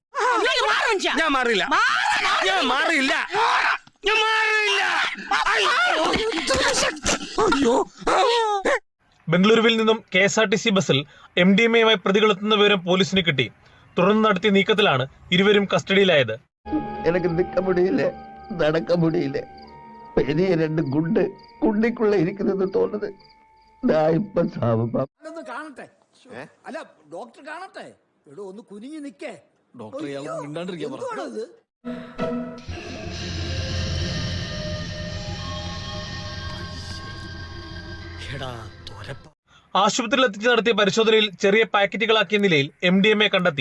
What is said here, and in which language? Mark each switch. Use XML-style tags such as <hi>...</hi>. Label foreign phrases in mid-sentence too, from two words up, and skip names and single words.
<ml>ബംഗളൂരുവിൽ നിന്നും KSRTC ബസ്സിൽ MDMA-യുമായി പ്രതികളെത്തുന്ന വിവരം പോലീസിന് കിട്ടി. തുടർന്ന് നടത്തിയ നീക്കത്തിലാണ് ഇരുവരും കസ്റ്റഡിയിലായത്.</ml> <ta>எனக்கு நிக்க முடியல, நடக்க முடியல. பெரிய 2 குண்டு குண்டிக்குள்ள இருக்கிறது தோணுது. நான் இப்ப சாவமா.</ta> <ml>കാണട്ടെ. അല്ല ഡോക്ടർ കാണട്ടെ. എടോ ഒന്ന് കുനിഞ്ഞു നിക്കേ. ഡോക്ടർ ഇയാളെ മിണ്ടാണ്ടിരിക്കാൻ പറഞ്ഞു. ആശുപത്രിയിൽ എത്തിച്ച് നടത്തിയ പരിശോധനയിൽ ചെറിയ പാക്കറ്റുകളാക്കിയ നിലയിൽ MDMA കണ്ടെത്തി.</ml>